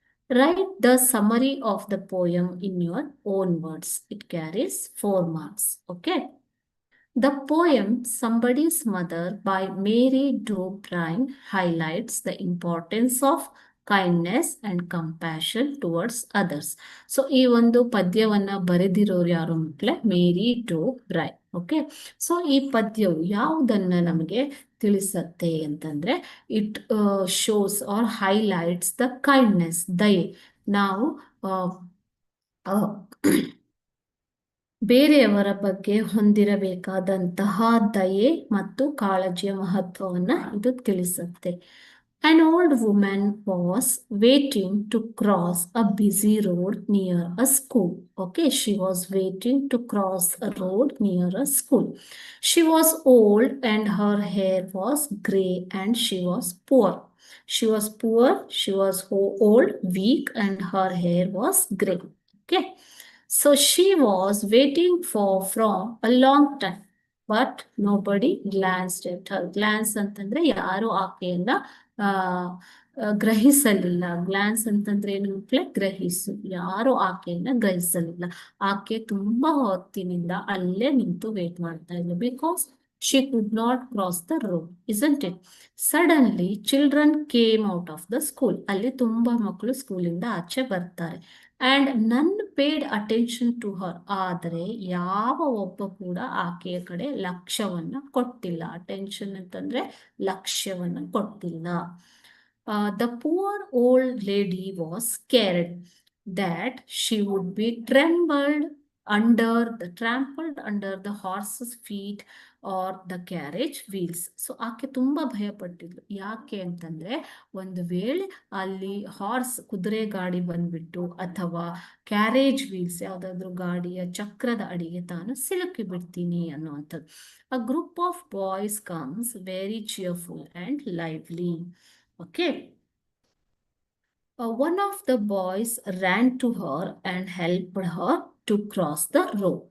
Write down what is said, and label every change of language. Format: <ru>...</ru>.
<en>Write the summary of the poem in your own words. It carries 4 marks. Okay. The poem Somebody's Mother by Mary Do Bryan highlights the importance of kindness and compassion towards others.</en> <kn>So ಈ ಒಂದು ಪದ್ಯವನ್ನ ಬರೆದಿರೋರು ಯಾರು ಮಕ್ಕಳೇ? ಮೇರಿ ಡೋ brain. Okay, so ಈ ಪದ್ಯವು ಯಾವುದನ್ನ ನಮಗೆ ತಿಳಿಸತ್ತೆ ಅಂತಂದ್ರೆ</kn> <en>it shows or highlights the kindness,</en> <kn>ದಯೆ. ನಾವು ಬೇರೆಯವರ ಬಗ್ಗೆ ಹೊಂದಿರಬೇಕಾದಂತಹ ದಯೆ ಮತ್ತು ಕಾಳಜಿಯ ಮಹತ್ವವನ್ನ ಇದು ತಿಳಿಸುತ್ತೆ.</kn> <en>An old woman was waiting to cross a busy road near a school. Okay, she was waiting to cross a road near a school. She was old and her hair was gray and she was poor. She was poor, she was old, weak, and her hair was gray. Okay. So she was waiting for from a long time, but nobody glanced at her.</en> <kn>Glance ಅಂತಂದ್ರೆ ಯಾರು ಆಕೆಯನ್ನ ಗ್ರಹಿಸಲಿಲ್ಲ. Glance ಅಂತಂದ್ರೆ ಏನು ಮಕ್ಕಳೇ? ಗ್ರಹಿಸು. ಯಾರು ಆಕೆಯನ್ನ ಗ್ರಹಿಸಲಿಲ್ಲ. ಆಕೆ ತುಂಬಾ ಹೊತ್ತಿನಿಂದ ಅಲ್ಲೇ ನಿಂತು ವೇಟ್ ಮಾಡ್ತಾ ಇದ್ಲು.</kn> <en>Because she could not cross the road, isn't it? Suddenly, children came out of the school.</en> <kn>ಅಲ್ಲಿ ತುಂಬಾ ಮಕ್ಕಳು ಸ್ಕೂಲಿಂದ ಆಚೆ ಬರ್ತಾರೆ.</kn> <en>And none paid attention to her.</en> <kn>ಆದರೆ ಯಾವ ಒಬ್ಬ ಕೂಡ ಆಕೆಯ ಕಡೆ ಲಕ್ಷ್ಯವನ್ನ ಕೊಟ್ಟಿಲ್ಲ. ಅಟೆನ್ಷನ್ ಅಂತಂದ್ರೆ ಲಕ್ಷ್ಯವನ್ನ ಕೊಟ್ಟಿಲ್ಲ.</kn> <en>The poor old lady was scared that she would be trampled under the horse's feet or the carriage wheels.</en> <kn>So ಆಕೆ ತುಂಬಾ ಭಯ ಪಟ್ಟಿದ್ಲು. ಯಾಕೆ ಅಂತಂದ್ರೆ ಒಂದು ವೇಳೆ ಅಲ್ಲಿ ಕುದುರೆ ಗಾಡಿ ಬಂದ್ಬಿಟ್ಟು ಅಥವಾ ಕ್ಯಾರೇಜ್ ವೀಲ್ಸ್ ಯಾವ್ದಾದ್ರು ಗಾಡಿಯ ಚಕ್ರದ ಅಡಿಗೆ ತಾನು ಸಿಲುಕಿ ಬಿಡ್ತೀನಿ ಅನ್ನುವಂಥದ್ದು.</kn> <en>A group of boys comes very cheerful and lively. Okay. One of the boys ran to her and helped her to cross the road.</en>